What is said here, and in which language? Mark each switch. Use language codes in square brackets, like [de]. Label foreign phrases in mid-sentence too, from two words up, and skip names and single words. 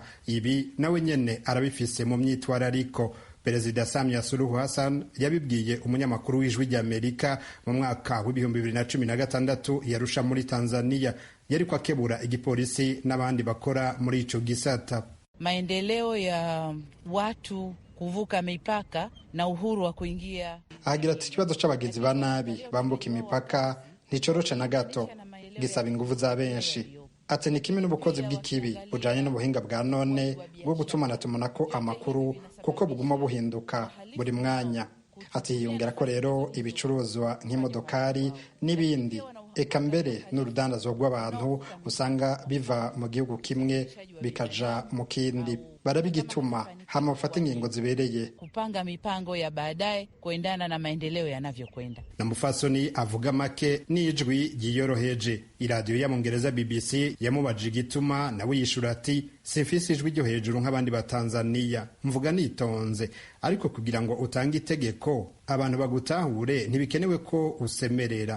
[rn] Ibi nawe nyene arabifise mu myitwarariko. Perezida Samia Suluhu Hassan yabibwiye umunyamakuru w'Ijwi ry'Amerika mu mwaka wa 2016 yarusha muri Tanzania. Yariko akebura igipolisi n'abandi bakora muri ico gisata. [sw] Maendeleo ya watu kuvuka mipaka na uhuru wa kuingia. [rn] Agira ati ikibazo c'abagizi ba nabi bambuka imipaka nticoroca na gato, gisaba inguvu za benshi. Ati ni kimwe n'ubukozi bw'ikibi bujanye n'ubuhinga bwa none bwo gutumanatumako amakuru kuko buguma buhinduka buri mwanya. Ati yongera ko rero ibicuruzwa nk'imodokari n'ibindi, eka mbere n'urudandazwa rw'abantu usanga biva mu gihugu kimwe bikaja mu kindi. barabigituma hama ufate ingingo zibereye, [sw] kupanga mipango ya baadaye kuendana na maendeleo yanavyokwenda. [rn] na mufasoni avuga make n'ijwi ryiyoroheje. Iradiyo ya Mongereza BBC yamubajije igituma, nawe yishura ati simfise ijwi ryo hejuru nk'abandi batanzaniya, mvuga nitonze, ariko kugira ngo utange itegeko abantu bagutahure ntibikenewe ko usemerera.